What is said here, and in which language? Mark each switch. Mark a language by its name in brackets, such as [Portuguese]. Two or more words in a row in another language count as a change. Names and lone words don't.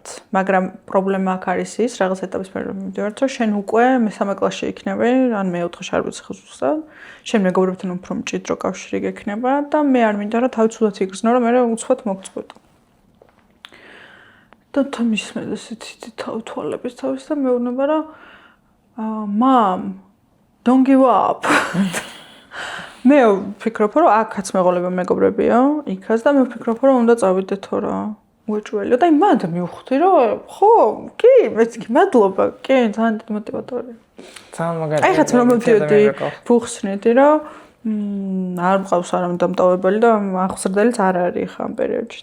[Georgian] მაგრამ პრობლემა აქ არის ის, რაღაც ეტაპის მერე მივდივართ, რომ შენ უკვე მესამე კლასში იქნები, ან მეოთხეში არ ვიცი ზუსტად. შენ მეგობრებთან უფრო მჭიდრო კავშირი გექნება და მე არ მინდა რომ თავი ცუდად იგრძნო, რომ მე უცბად მოგწყვეტო. და თამის მე ესეთი თვალების თავის და მეუბნება რომ [English] mom don't give up. [Georgian] მე ვფიქრობ რომ აქაც მეღოლება მეგობრებია, იქაც და მე ვფიქრობ რომ უნდა წავიდეთო რა. უეჭველიო და იმად მივხვდი რომ ხო, კი, მეთქი, მადლობა, კი, ძალიან დიდი მოტივატორია. ძალიან მაგარი. აი ხაც რომ მოვდიოდი, ვუხსნიდი რომ არ მყავს არავინ დამტოვებელი და აღზრდელიც არ არის ხა ამ პერიოდში.